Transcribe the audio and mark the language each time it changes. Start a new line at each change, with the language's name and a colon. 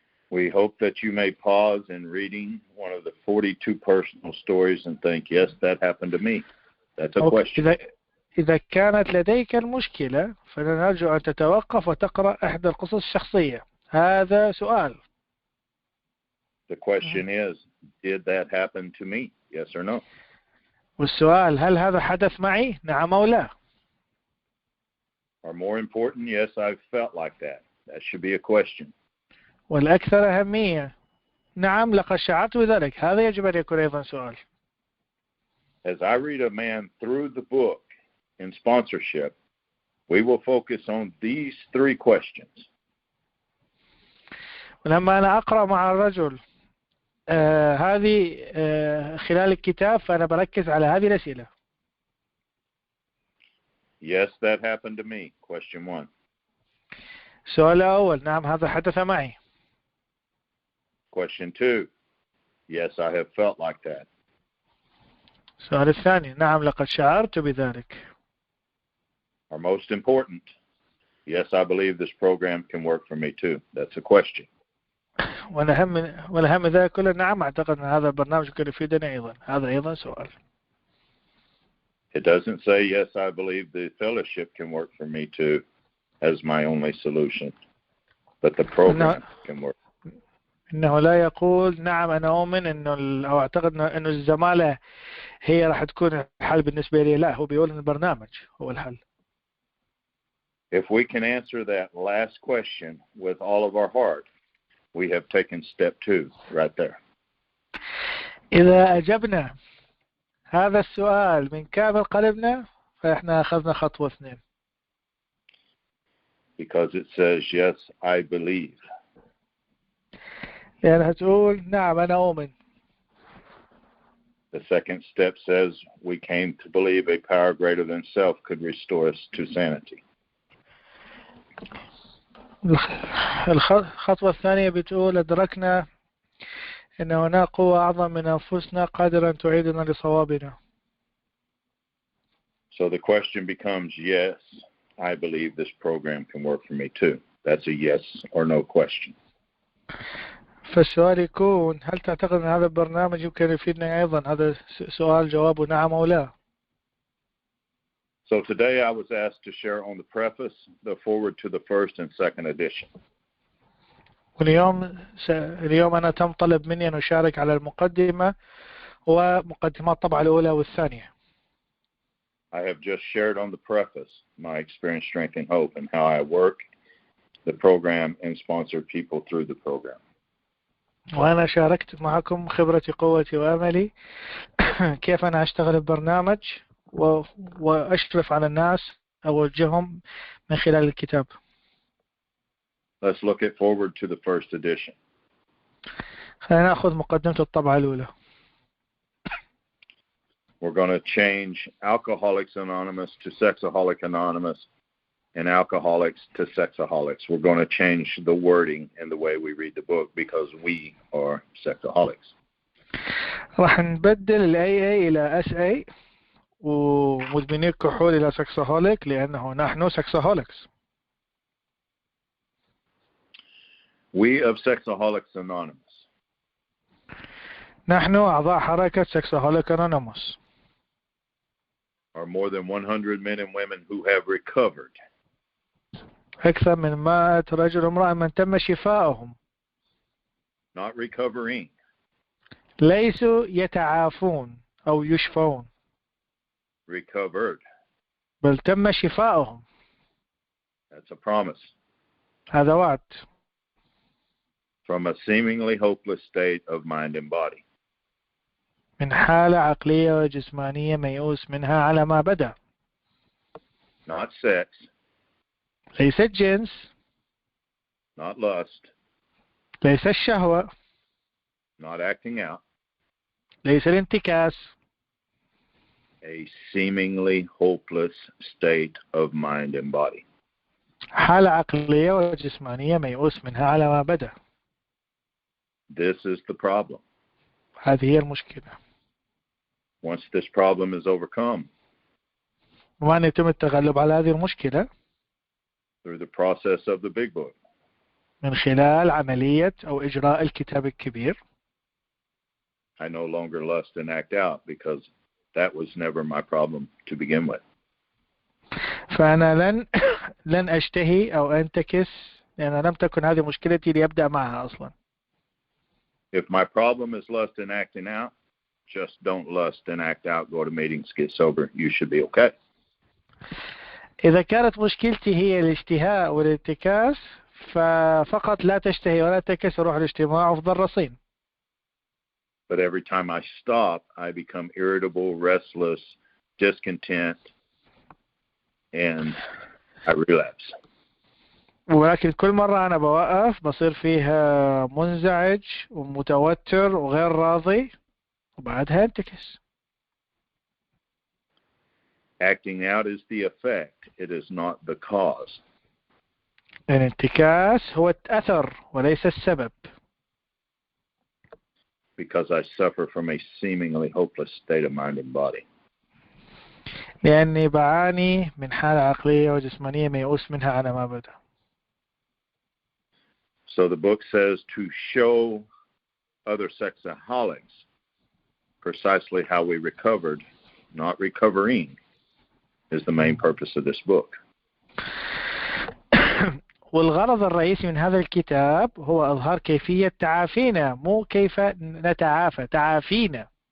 English: We hope that you may pause in reading one of the 42 personal stories and think, yes, that happened to me. That's a question.
Arabic: إذا كانت لديك المشكلة فنرجو أن تتوقف وتقرأ إحدى القصص الشخصية. هذا سؤال.
English: The question is, did that happen to me? Yes or no?
Arabic: والسؤال هل هذا حدث معي؟ نعم أو لا.
English: Or more important, yes, I've felt like that. That should be a question.
Arabic: والأكثر أهمية نعم لقد شعرت بذلك. هذا يجب أن يكون أيضا سؤال.
English: As I read a man through the book in sponsorship, we will focus on these 3 questions.
Arabic: ولما أنا أقرأ مع الرجل هذه خلال الكتاب فأنا بركز على هذه الأسئلة.
English: Yes, that happened to me. Question 1.
Arabic: السؤال الأول نعم هذا حدث معي.
English: Question 2. Yes, I have felt like that.
Arabic: السؤال الثاني نعم لقد شعرت بذلك.
English: Or most important, yes, I believe this program can work for me too. That's a question.
Arabic: والأهم ذلك كله نعم أعتقد أن هذا البرنامج يمكن يفيدنا أيضا. هذا أيضا سؤال.
English: It doesn't say, yes, I believe the fellowship can work for me too as my only solution, but the program can work.
Arabic: إنه لا يقول نعم أنا أؤمن إنه أو أعتقد إنه الزمالة هي راح تكون الحل بالنسبة لي. لا هو بيقول إن البرنامج هو الحل.
English: If we can answer that last question with all of our heart, we have taken step 2 right there.
Arabic: إذا أجبنا هذا السؤال من كامل قلبنا فإحنا أخذنا خطوة 2.
English: because it says, yes, I believe.
Arabic: لأنها تقول نعم أنا أؤمن.
English: The second step says we came to believe a power greater than self could restore us to sanity.
Arabic: الخطوة الثانية بتقول أدركنا أن هناك قوة أعظم من أنفسنا قادرة أن تعيدنا لصوابنا.
English: So the question becomes, yes, I believe this program can work for me too. That's a yes or no question.
Arabic: فالسؤال يكون هل تعتقد أن هذا البرنامج يمكن يفيدنا أيضا؟ هذا سؤال جوابه نعم أو لا.
English: So today I was asked to share on the preface, the foreword to the first and second edition.
Arabic: اليوم أنا تم طلب مني أن أشارك على المقدمة ومقدمات الطبعة الأولى والثانية.
English: I have just shared on the preface my experience, strength, and hope, and how I work the program and sponsor people through the program.
Arabic: وأنا شاركت معكم خبرتي قوتي وأملي كيف أنا أشتغل البرنامج وأشرف على الناس أوجههم من خلال الكتاب.
English: Let's look at forward to the first edition.
Arabic: خلينا نأخذ مقدمة الطبعة الأولى.
English: We're going to change Alcoholics Anonymous to Sexaholics Anonymous and Alcoholics to Sexaholics. We're going to change the wording and the way we read the book because we are Sexaholics.
Arabic: راح نبدل ال AA إلى SA ومدمني الكحول إلى Sexaholic لأنه نحن Sexaholics.
English: We of Sexaholics Anonymous.
Arabic: نحن أعضاء حركة Sexaholics Anonymous.
English: Are more than 100 men and women who have recovered.
Arabic: أكثر من 100 رجل وامرأة من تم شفائهم.
English: Not recovering.
Arabic: ليسوا يتعافون أو يشفون.
English: Recovered.
Arabic: بل تم شفائهم.
English: That's a promise.
Arabic: هذا وعد.
English: From a seemingly hopeless state of mind and body.
Arabic: من حالة عقلية وجسمانية ميؤوس منها على ما بدأ.
English: Not sex.
Arabic: ليس الجنس.
English: Not lust.
Arabic: ليس الشهوة.
English: Not acting out.
Arabic: ليس الانتكاس.
English: A seemingly hopeless state of mind and body.
Arabic: حالة عقلية وجسمانية ميؤوس منها على ما بدأ.
English: This is the problem.
Arabic: هذه هي المشكلة.
English: Once this problem is overcome,
Arabic: وأن يتم التغلب على هذه المشكلة
English: through the process of the big book,
Arabic: من خلال عملية أو إجراء الكتاب الكبير.
English: I no longer lust and act out because that was never my problem to begin with.
Arabic: فأنا لن أشتهي أو أنتكس لأن لم تكن هذه مشكلتي لأبدأ معها أصلا.
English: If my problem is lust and acting out, just don't lust and act out, go to meetings, get sober, you should be okay.
Arabic: إذا كانت مشكلتي هي الاشتهاء والانتكاس ففقط لا تشتهي ولا تنتكس وروح الاجتماع وافضل رصين.
English: But every time I stop, I become irritable, restless, discontent, and I relapse.
Arabic: ولكن كل مرة أنا بوقف بصير فيها منزعج ومتوتر وغير راضي وبعدها انتكس.
English: Acting out is the effect. It is not the cause.
Arabic: الانتكاس هو الأثر وليس السبب.
English: Because I suffer from a seemingly hopeless state of mind and body.
Arabic: لأني بعاني من حالة عقلية وجسمانية ميؤوس منها على ما بدأ.
English: So the book says to show other sexaholics precisely how we recovered, not recovering, is the main purpose of this book.
Arabic: والغرض الرئيسي من هذا الكتاب هو إظهار كيفية تعافينا مو كيف نتعافى تعافينا.